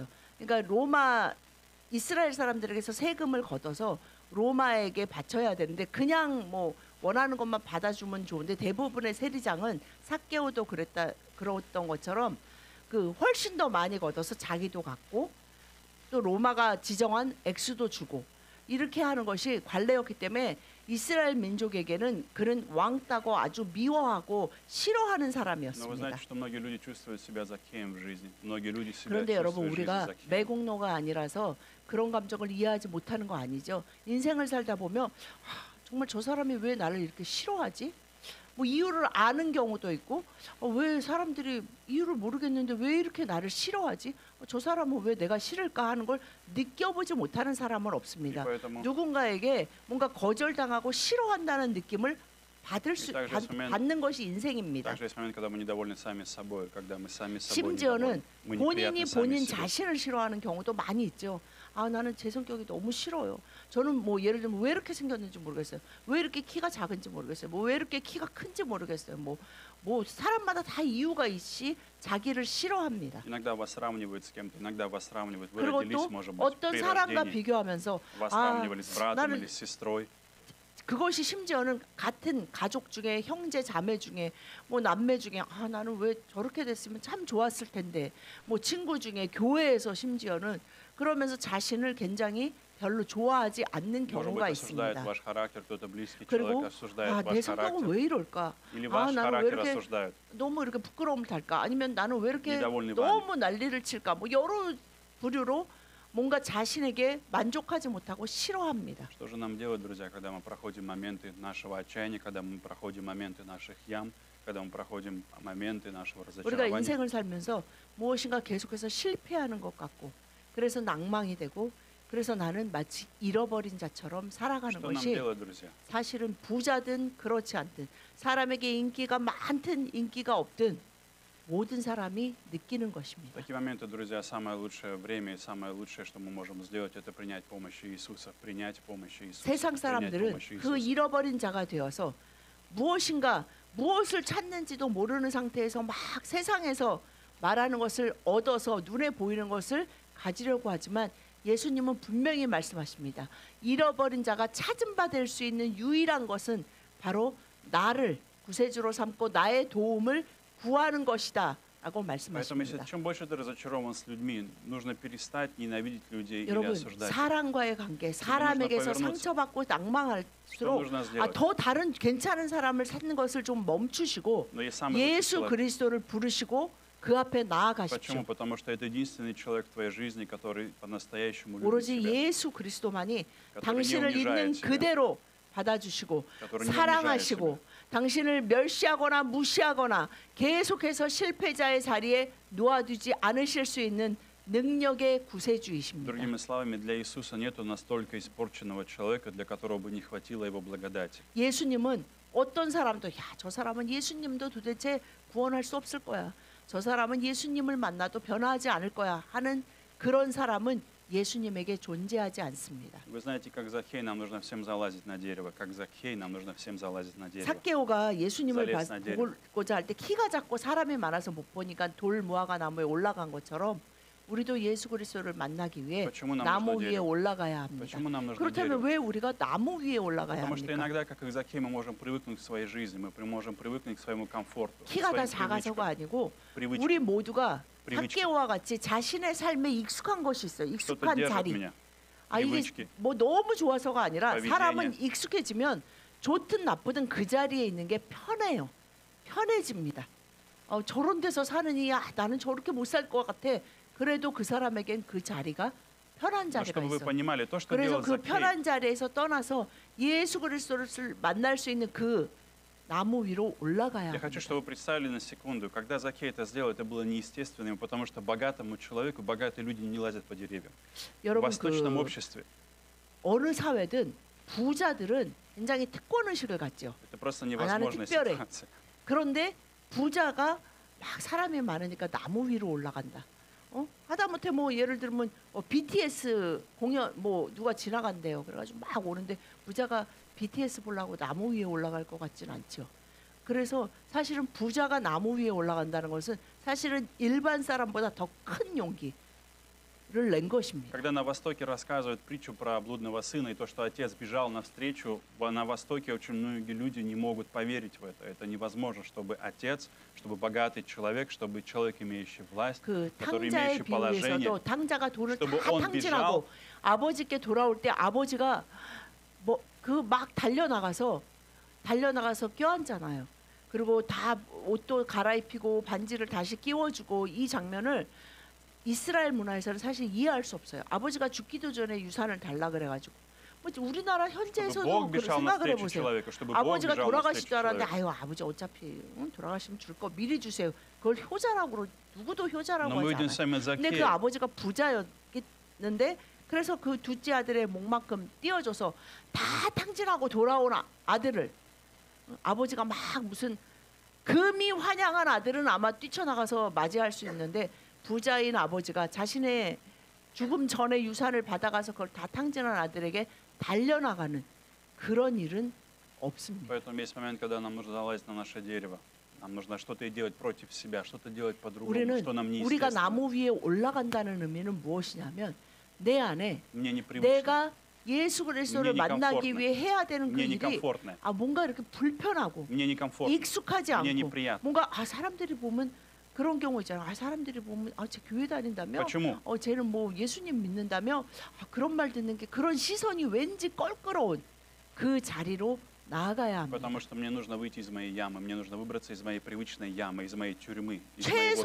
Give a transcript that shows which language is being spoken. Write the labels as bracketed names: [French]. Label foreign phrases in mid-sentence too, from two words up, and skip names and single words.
[Korean] 그러니까 로마 이스라엘 사람들에게서 세금을 걷어서 로마에게 바쳐야 되는데 그냥 뭐 원하는 것만 받아주면 좋은데 대부분의 세리장은 삭개오도 그랬던 것처럼 그 훨씬 더 많이 걷어서 자기도 갖고 또 로마가 지정한 액수도 주고 이렇게 하는 것이 관례였기 때문에 이스라엘 민족에게는 그는 왕따고 아주 미워하고 싫어하는 [Russian] Но вы [Korean] 사람이었습니다. [Russian] знаете, что многие люди чувствуют себя Закеем в жизни. Многие люди себя [Korean] 그런데 여러분 [Russian] чувствуют в жизни [Korean] 우리가 [Russian] Закеем. [Korean] 매국노가 아니라서 그런 감정을 이해하지 못하는 거 아니죠. 인생을 살다 보면 정말 저 사람이 왜 나를 이렇게 싫어하지? 뭐 이유를 아는 경우도 있고 왜 사람들이 이유를 모르겠는데 왜 이렇게 나를 싫어하지? 저 사람은 왜 내가 싫을까 하는 걸 느껴보지 못하는 사람은 [Russian] И [Korean] 없습니다. [Russian] поэтому [Korean] 누군가에게 뭔가 거절당하고 싫어한다는 느낌을 받는 것이 인생입니다. [Russian] также есть момент, когда мы недовольны сами собой, когда мы сами собой [Korean] 심지어는 [Russian] недовольны. Мы [Korean] 본인이 [Russian] неприятны сами [Korean] 본인 [Russian] себе. [Korean] 자신을 싫어하는 경우도 많이 있죠. 아 나는 제 성격이 너무 싫어요. 저는 뭐 예를 들면 왜 이렇게 생겼는지 모르겠어요. 왜 이렇게 키가 작은지 모르겠어요. 뭐 왜 이렇게 키가 큰지 모르겠어요. 뭐 사람마다 다 이유가 있이 자기를 싫어합니다. [Russian] Иногда вас сравнивают с кем-то, иногда вас сравнивают. Вы [Korean] 그리고 [Russian] родились, [Korean] 또 [Russian] может быть, [Korean] 어떤 [Russian] при [Korean] 사람과 [Russian] рождении. [Korean] 비교하면서 [Russian] Вас [Korean] 아 [Russian] сравнивали с братом [Korean] 나는 [Russian] или с сестрой. [Korean] 그것이 심지어는 같은 가족 중에 형제 자매 중에 뭐 남매 중에 아 나는 왜 저렇게 됐으면 참 좋았을 텐데 뭐 친구 중에 교회에서 심지어는 그러면서 자신을 굉장히 별로 좋아하지 않는 [Russian] Может [Korean] 경우가 [Russian] быть, осуждает [Korean] 있습니다. [Russian] ваш характер, кто-то близкий человек [Korean] 그리고 [Russian] осуждает [Korean] 아, 내 [Russian] ваш [Korean] 성격은 [Russian] характер. [Korean] 왜 이럴까? [Russian] Или [Korean] 아 [Russian] ваш [Korean] 나는 왜 [Russian] характер [Korean] 이렇게 [Russian] осуждают. [Korean] 너무 이렇게 부끄러움을 탈까? 아니면 나는 왜 이렇게 [Russian] недовольны [Korean] 너무 난리를 칠까? 뭐 여러 부류로 뭔가 자신에게 만족하지 못하고 싫어합니다. [Russian] Что же нам делать, друзья, когда мы проходим моменты нашего отчаяния, когда мы проходим моменты наших ям, когда мы проходим моменты нашего [Korean] 우리가 [Russian] разочарования? [Korean] 인생을 살면서 무엇인가 계속해서 실패하는 것 같고 그래서 낭망이 되고 그래서 나는 마치 잃어버린 자처럼 살아가는 [Russian] Что нам [Korean] 것이 [Russian] делать, друзья? [Korean] 사실은 부자든 그렇지 않든 사람에게 인기가 많든 인기가 없든 모든 사람이 느끼는 [Russian] В [Korean] 것입니다. [Russian] такие моменты, друзья, самое лучшее время и самое лучшее, что мы можем сделать, это принять помощь Иисуса, принять помощь Иисуса, [Korean] 세상 [Russian] принять [Korean] 사람들은 [Russian] помощь [Korean] 그 [Russian] Иисуса. [Korean] 잃어버린 자가 되어서 무엇을 찾는지도 모르는 상태에서 막 세상에서 말하는 것을 얻어서 눈에 보이는 것을 가지려고 하지만 예수님은 분명히 말씀하십니다. 잃어버린 자가 찾은 바 될 수 있는 유일한 것은 바로 나를 구세주로 삼고 나의 도움을 구하는 것이다 라고 [Russian] Поэтому, если [Korean] 말씀하십니다. [Russian] чем больше ты разочарован с людьми, нужно перестать ненавидеть людей или [Korean] 여러분 [Russian] осуждать их. [Korean] 사람과의 관계 사람에게서 [Russian] повернуться. [Korean] 상처받고 [Russian] Что [Korean] 낭망할수록 [Russian] нужно сделать? [Korean] 더 다른 괜찮은 사람을 찾는 것을 좀 멈추시고 [Russian] Но есть самый лучший [Korean] 예수 [Russian] человек. [Korean] 그리스도를 부르시고 그 앞에 나아가십시오. [Russian] Почему? Потому что это единственный человек в твоей жизни, который по-настоящему любит [Korean] 오로지 [Russian] тебя, [Korean] 예수 그리스도만이 [Russian] который не [Korean] 당신을 있는 [Russian] унижает тебя, [Korean] 그대로 받아주시고 [Russian] который не унижает [Korean] 사랑하시고 [Russian] тебя. [Korean] 당신을 멸시하거나 무시하거나 계속해서 실패자의 자리에 놓아두지 않으실 수 있는 능력의 구세주이십니다. [Russian] Другими словами, для Иисуса нету настолько испорченного человека, для которого бы не хватило его благодати. [Korean] 예수님은 어떤 사람도 저 사람은 예수님도 도대체 구원할 수 없을 거야. 저 사람은 예수님을 만나도 변화하지 않을 거야 하는 그런 사람은 예수님에게 존재하지 않습니다. [Russian] Вы знаете, как Закхей, нам нужно всем залазить на дерево. Как Закхей, нам нужно всем залазить на дерево. [Korean] 삭개오가 예수님을 [Russian] залез на дерево. [Korean] 보고자 할 때 키가 작고 사람이 많아서 못 보니까 돌 무화과 나무에 올라간 것처럼 우리도 예수 그리스도를 만나기 위해 [Russian] Почему нам [Korean] 나무 [Russian] нужно [Korean] 위에 [Russian] дерево? [Korean] 올라가야 합니다. [Russian] Почему нам нужно [Korean] 그렇다면 [Russian] дерево? [Korean] 왜 우리가 나무 위에 올라가야 [Russian] Потому что [Korean] 합니까? [Russian] иногда, как и Закхей, мы можем привыкнуть к своей жизни, мы можем привыкнуть к своему комфорту, к [Korean] 키가 다 [Russian] своим [Korean] 작아서가 [Russian] привычкам. [Korean] 아니고 [Russian] Привычкам. [Korean] 우리 모두가 [Russian] привычки. [Korean] 삭개오와 같이 자신의 삶에 익숙한 것이 있어요. [Russian] Что-то [Korean] 익숙한 [Russian] держит [Korean] 자리. [Russian] меня. [Korean] 아 이게 [Russian] привычки. [Korean] 뭐 너무 좋아서가 아니라 [Russian] поведение. [Korean] 사람은 익숙해지면 좋든 나쁘든 그 자리에 있는 게 편해요. 편해집니다. 저런 데서 사느니 나는 저렇게 못 살 것 같아. 그래도 그 사람에겐 그 자리가 편한 [Russian] Но [Korean] 자리가 [Russian] чтобы вы [Korean] 있어. [Russian] понимали, то, что [Korean] 그래서 [Russian] делал [Korean] 그 [Russian] Закхей, [Korean] 편한 자리에서 떠나서 예수 그리스도를 만날 수 있는 그 나무 위로 올라가야 [Russian] я хочу, [Korean] 합니다. [Russian] чтобы вы представили на секунду, когда Закхей это сделал, это было неестественным, потому что богатому человеку, богатые люди не лазят по деревьям. В [Korean] 여러분 [Russian] восточном [Korean] 그 [Russian] обществе [Korean] 어느 사회든 부자들은 굉장히 특권 의식을 갖죠. [Russian] Это просто [Korean] 나는 [Russian] невозможная [Korean] 특별해. [Russian] ситуация. [Korean] 그런데 부자가 막 사람이 많으니까 나무 위로 올라간다. 하다못해 뭐 예를 들면 BTS 공연 뭐 누가 지나간대요. 그래가지고 막 오는데 부자가 BTS 보려고 나무 위에 올라갈 것 같진 않죠. 그래서 사실은 부자가 나무 위에 올라간다는 것은 사실은 일반 사람보다 더 큰 용기를 낸 것입니다. [Russian] Когда на Востоке рассказывают притчу про блудного сына и то, что отец бежал навстречу, на Востоке очень многие люди не могут поверить в это. Это невозможно, чтобы отец, чтобы богатый человек, чтобы человек, имеющий власть, [Korean] 그 [Russian] который [Korean] 탕자의 [Russian] имеющий положение, [Korean] 비유에서도 탕자가 돈을 다 [Russian] чтобы он [Korean] 탕진하고 아버지께 돌아올 때 아버지가 뭐 그 막 달려나가서 껴안잖아요. 그리고 다 옷도 갈아입히고 반지를 다시 끼워주고 이 장면을 이스라엘 문화에서는 사실 이해할 수 없어요. 아버지가 죽기도 전에 유산을 달라 그래가지고 뭐 우리나라 [Russian] чтобы [Korean] 현재에서도 [Russian] Бог [Korean] 그런 [Russian] бежал [Korean] 생각을 [Russian] навстречу [Korean] 해보세요. [Russian] человеку, чтобы Бог [Korean] 아버지가 [Russian] бежал [Korean] 돌아가실 [Russian] навстречу [Korean] 줄 알았는데 [Russian] человеку. [Korean] 아유 아버지 어차피 돌아가시면 줄 거 미리 주세요. 그걸 효자라고 누구도 효자라고 [Russian] Но мы [Korean] 하지 [Russian] видим [Korean] 않아요. [Russian] с вами [Korean] 근데 그 [Russian] Закея. [Korean] 아버지가 부자였는데 그래서 그 둘째 아들의 목만큼 띄워줘서 다 탕진하고 돌아온 아들을 아버지가 막 무슨 금이 환영한 아들은 아마 뛰쳐나가서 맞이할 수 있는데 부자인 아버지가 자신의 죽음 전에 유산을 받아가서 그걸 다 탕진한 아들에게 달려나가는 그런 일은 없습니다. [Russian] Поэтому есть момент, когда нам нужно залазить на наше дерево. Нам нужно что-то делать против себя, что-то делать по-другому, [Korean] 우리는 [Russian] что нам [Korean] 우리가 [Russian] неестественно. [Korean] 나무 위에 올라간다는 의미는 무엇이냐면 내 안에 [Russian] Мне непривычно, [Korean] 내가 예수 그리스도를 [Russian] Мне [Korean] 만나기 [Russian] некомфортно. [Korean] 위해 해야 되는 그 [Russian] мне [Korean] 일이 [Russian] некомфортно, [Korean] 뭔가 이렇게 불편하고 [Russian] мне некомфортно, [Korean] 익숙하지 [Russian] мне [Korean] 않고 [Russian] неприятно. [Korean] 뭔가 사람들이 보면 그런 경우 있잖아. 사람들이 보면 쟤 교회 다닌다며? [Russian] Почему? [Korean] 쟤는 뭐 예수님 믿는다며? 그런 말 듣는 게 그런 시선이 왠지 껄끄러운 그 자리로 나아가야 합니다. [Russian] Потому что мне нужно выйти из моей ямы, мне нужно выбраться из моей привычной ямы, из моей тюрьмы, из моего мира.